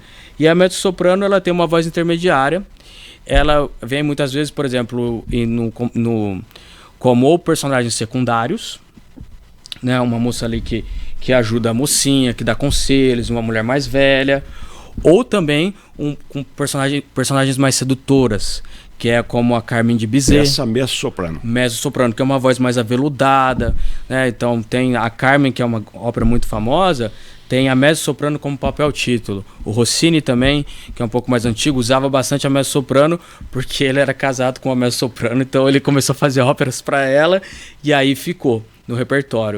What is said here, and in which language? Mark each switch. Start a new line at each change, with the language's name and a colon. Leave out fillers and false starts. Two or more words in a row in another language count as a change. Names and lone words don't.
Portuguese: E a mezzo-soprano, ela tem uma voz intermediária. Ela vem muitas vezes, por exemplo, como personagens secundários, né? Uma moça ali que ajuda a mocinha, que dá conselhos, uma mulher mais velha. Ou também com personagens mais sedutoras, que é como a Carmen de Bizet. Essa mezzo-soprano. Mezzo-soprano, que é uma voz mais aveludada, né? Então tem a Carmen, que é uma ópera muito famosa, tem a mezzo-soprano como papel título. O Rossini também, que é um pouco mais antigo, usava bastante a mezzo-soprano, porque ele era casado com uma mezzo-soprano, então ele começou a fazer óperas para ela, e aí ficou no repertório.